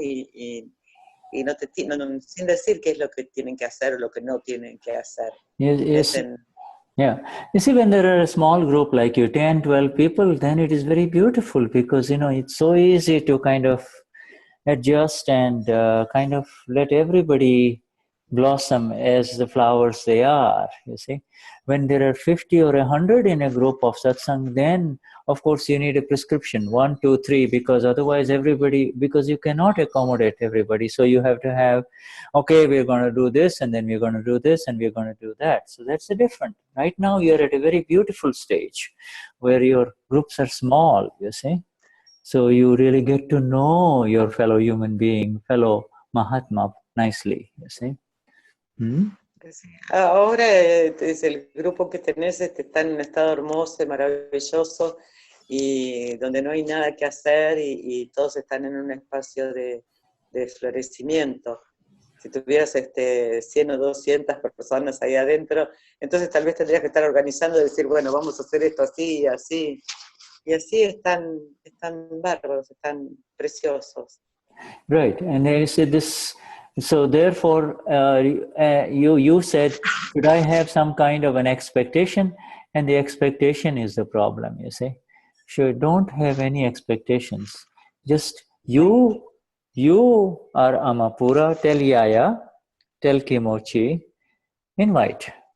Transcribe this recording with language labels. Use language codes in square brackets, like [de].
[es] Y no sin decir qué es lo que tienen que hacer o lo que no tienen que hacer. [en] Yes. Yeah. You see, when there are a small group like you, 10, 12 people, then it is very beautiful because, you know, it's so easy to kind of adjust and kind of let everybody blossom as the flowers they are, you see. When there are 50 or 100 in a group of satsang, then of course you need a prescription, 1, 2, 3, because otherwise because you cannot accommodate everybody. So you have to have, okay, we're going to do this, and then we're going to do this, and we're going to do that. So that's the difference. Right now you're at a very beautiful stage where your groups are small, you see. So you really get to know your fellow human being, fellow Mahatma nicely, you see. [es] Ahora el grupo que tenés está en un estado hermoso y maravilloso y donde no hay nada que hacer y todos están en un espacio de florecimiento. Si tuvieras 100 o 200 personas ahí adentro, entonces tal vez tendrías que estar organizando y decir, bueno, vamos a hacer esto así y así. Y así están bárbaros, están preciosos. [en] Right, and they said this. So therefore, you said, should I have some kind of an expectation? And the expectation is the problem, you see. So don't have any expectations. Just you are Amapura, tell Yaya, tell Kimochi, invite.